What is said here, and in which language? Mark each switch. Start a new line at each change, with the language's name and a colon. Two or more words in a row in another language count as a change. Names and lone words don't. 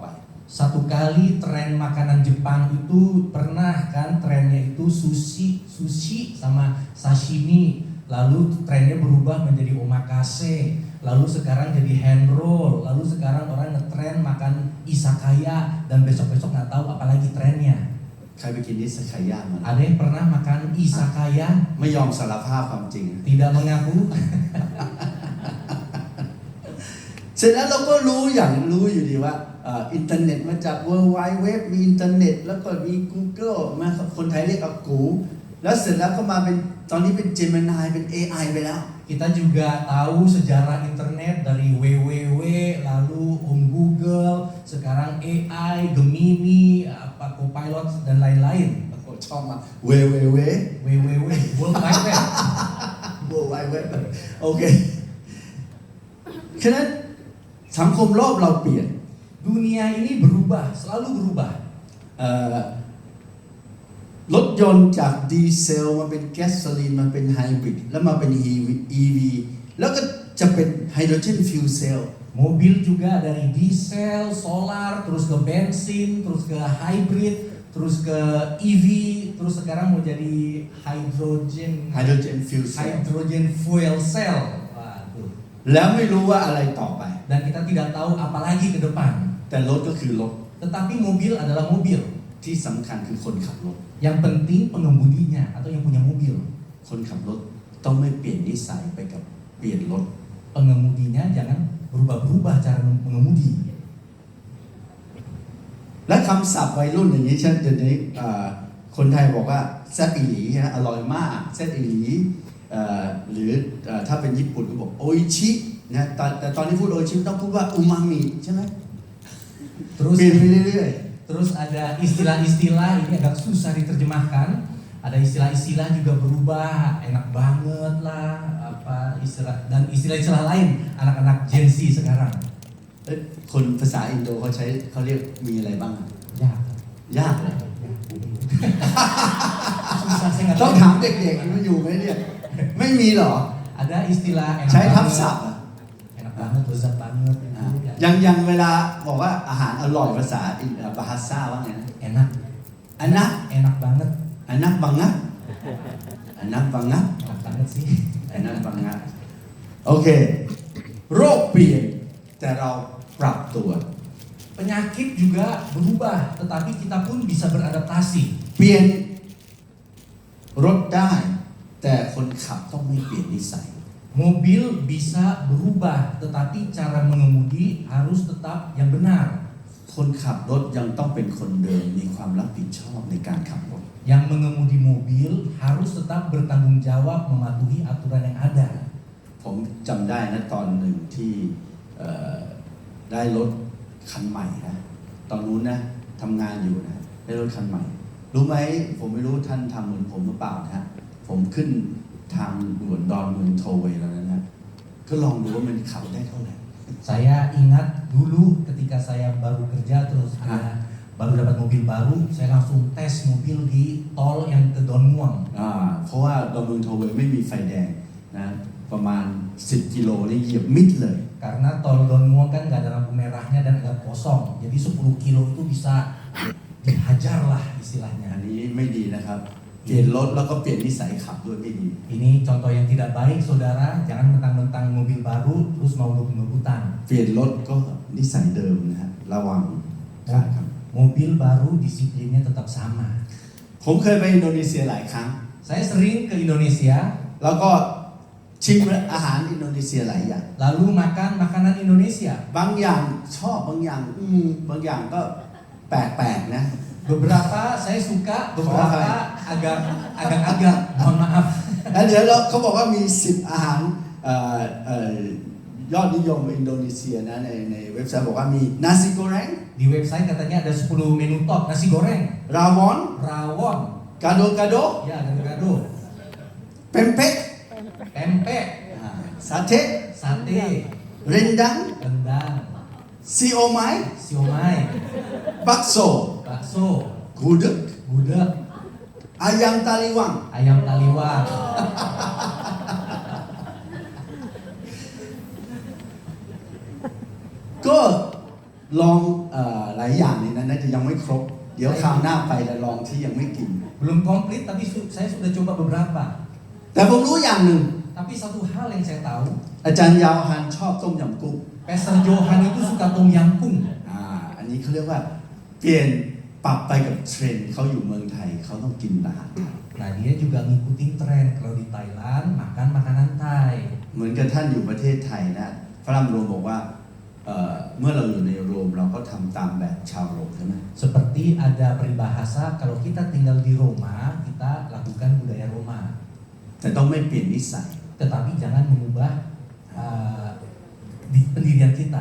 Indonesian: Satu kali tren makanan Jepang itu pernah kan trennya itu sushi sama sashimi, lalu trennya berubah menjadi omakase, lalu sekarang jadi
English: hand roll,
Indonesian: lalu sekarang orang ngetren makan izakaya dan besok-besok nggak tahu apalagi trennya.
Thai: ใครไปกินอิซากายะมา
Indonesian: Ada yang pernah makan izakaya?
Thai: ไม่ยอมสารภาพความจริง
Indonesian: Tidak mengaku.
Thai: เสร็จแล้วเราก็รู้อยู่ดีว่าอินเทอร์เน็ตมาจาก World Wide Web มีอินเทอร์เน็ตแล้วก็มี Google มาคนไทยเรียกอากูแล้วเสร็จแล้วก็มาเป็นตอนนี้เป็น Gemini เป็น AI ไปแล้ว
Indonesian: Kita juga tahu sejarah internet dari www, lalu Google, sekarang AI, Gemini, Copilot dan lain-lain.
Thai: ชอบมา www
Indonesian: www, World Wide Web.
Thai: World Wide Web โอเคฉะนั้นสังคมรอบเราเปลี่ยน
Indonesian: Dunia ini berubah, selalu berubah.
Thai: รถยนต์จากดีเซลมาเป็นแก๊สโซลีนมาเป็นไฮบริดแล้วมาเป็น EV แล้วก็จะเป็น
English: hydrogen fuel cell
Indonesian: Mobil juga dari diesel, solar, terus ke bensin, terus ke hybrid, terus ke EV, terus sekarang mau jadi
English: hydrogen fuel cell.
Indonesian: Waduh.
Thai: แล้วไม่รู้ว่าอะไรต่อไป
Indonesian: Dan kita tidak tahu apa lagi ke depan.
Thai: แต่รถก็คือรถ
Indonesian: Tetapi mobil adalah mobil.
Thai: ที่สำคัญคือคนขับรถ
Indonesian: Yang penting pengemudinya atau yang punya mobil.
Thai: คนขับรถต้องไม่เปลี่ยนนิสัยไปกับเปลี่ยนรถ
Indonesian: Pengemudinya jangan berubah-berubah cara mengemudi.
Thai: และคำศัพท์วัยรุ่นอย่างนี้เช่นเดี๋ยวนี้คนไทยบอกว่า
Northeastern Thai: แซ่บอีหลี
Thai: นะอร่อยมาก
Northeastern Thai: แซ่บอีหลี
Thai: หรือถ้าเป็นญี่ปุ่นก็บอกโออิชินะแต่ตอนนี้พูดโออิชิต้องพูดว่าอูมามิใช่ไหม
Indonesian: Terus
Thai: เปลี่ยนไปเรื่อย
Indonesian: Terus ada istilah-istilah, ini agak susah diterjemahkan. Ada istilah-istilah juga berubah, enak banget lah, apa istilah dan istilah-istilah lain anak-anak Gen Z sekarang.
Thai: ๆคนภาษาอินโดเขาเรียกมีอะไรบ้าง
Indonesian: Ya,
Thai: ยากเลย
Indonesian: susah saya nggak
Thai: ต้อง
Indonesian: tahu.
Thai: ถามเด็กๆมันอยู่ไหมเนี่ยไม่มีหรอ
Indonesian: Ada istilah enak
Thai: ใช้ทับ
Indonesian: banget,
Thai: ศัพท์
Indonesian: enak banget, lezat banget,
Thai: อย่างเวลาบอกว่าอาหารอร่อยภาษาบาฮาซ่าว่าไงนะ
Indonesian: enak,
Thai: อันนะ
Indonesian: enak banget, enak banget
Thai: นะ
Indonesian: enak banget
Thai: นะ
Indonesian: enak banget sih. enak banget
Thai: นะโอเคโรคเปลี่ยนแต่เราปรับตัว
Indonesian: Penyakit juga berubah, tetapi kita pun bisa beradaptasi.
Thai: เปลี่ยนรถได้แต่คนขับต้องไม่เปลี่ยนนิสัย
Indonesian: Mobil bisa berubah, tetapi cara mengemudi harus tetap yang benar.
Thai: คนขับรถยังต้องเป็นคนเดิมมีความรับผิดชอบในการขับรถ
Indonesian: Yang mengemudi mobil harus tetap bertanggung jawab mematuhi aturan yang ada.
Thai: ผมจำได้นะตอนหนึ่งที่ได้รถคันใหม่นะตอนนู้นนะทำงานอยู่นะได้รถคันใหม่รู้ไหมผมไม่รู้ท่านทำเหมือนผมหรือเปล่านะฮะผมขึ้นทางด่วนดอนเมืองโทเวย์แล้วนะก็ลองดูว่ามันขับได้เท่าไหร่
Indonesian: Saya ingat dulu ketika saya baru kerja terus baru dapat mobil baru, saya langsung tes mobil di tol yang ke Don Muang.
Thai: เพราะว่าดอนเมืองโทเวย์ไม่มีไฟแดงนะประมาณ10 กิโลนี่เหยียบมิดเลย
Indonesian: Karena tol Don Muang kan nggak ada lampu merahnya dan agak kosong, jadi 10 kilo itu bisa dihajar lah istilahnya.
Thai: อันนี้ไม่ดีนะครับเปลี่ยนรถแล้วก็เปลี่ยนนิสัยขับด้วยไม่ดี
Indonesian: Ini contoh yang tidak baik, saudara. Jangan mentang-mentang mobil baru terus mau ngebut-ngebutan.
Thai: เปลี่ยนรถก็นิสัยเดิมนะฮะระวังครับ
Indonesian: Mobil baru disiplinnya tetap sama.
Thai: ผมเคยไปอินโดนีเซียหลายครั้ง
Indonesian: Saya sering ke Indonesia,
Thai: แล้วก็ชิมอาหารอินโดนีเซียหลายอย่าง
Indonesian: lalu makan makanan Indonesia.
Thai: บางอย่างชอบบางอย่างบางอย่างก็แปลกๆนะ
Indonesian: Beberapa saya suka, beberapa agak-agak. Mohon maaf.
Thai: แล้วเดี๋ยวเขาบอกว่ามี10อาหารยอดนิยมอินโดนีเซียนะในเว็บไซต์บอกว่ามีนาซิโกแรง
Indonesian: Di website katanya ada 10 menu top. Nasi goreng,
Thai: ราวอน
Indonesian: rawon,
Thai: กาโดกาโด
Indonesian: ya gado-gado,
Thai: เปมเป๊ก
Indonesian: pempek,
Thai: ซาเท
Indonesian: sate,
Thai: เรนดัง
Indonesian: rendang,
Thai: ซีโอไม
Indonesian: siomay,
Thai: บักโซ
Indonesian: bakso,
Thai: กูดึก
Indonesian: gudeg,
Thai: อายังตาลิวัง
Indonesian: ayam taliwang.
Thai: ก็ลองหลายอย่างในนั้นนะจะยังไม่ครบ เดี๋ยวคราวหน้าไปแล้วลองที่ยังไม่กิน
Indonesian: Belum komplit tapi saya sudah coba beberapa.
Thai: แต่ผมรู้อย่างหนึ่ง
Indonesian: Tapi satu hal yang saya tahu,
Thai: อาจารย์ยาวฮันชอบต้มยำกุ้ง
Indonesian: Pastor Johan itu suka tom yam kung.
Thai: อันนี้เขาเรียกว่าเปลี่ยนปรับไปกับเทรนด์เขาอยู่เมืองไทยเขาต้องกินอาหารไทย
Indonesian: Nah dia juga ngikutin tren kalau di Thailand makan makanan Thai.
Thai: เหมือนกับท่านอยู่ประเทศไทยนะฝรั่งโรมบอกว่าเมื่อเราอยู่ในโรมเราก็ทำตามแบบชาวโรมใช่ไหม
Indonesian: Seperti ada peribahasa kalau kita tinggal di Roma kita lakukan budaya Roma.
Thai: แต่ต้องไม่เปลี่ยนนิสัย
Indonesian: Tetapi jangan mengubah pendirian kita.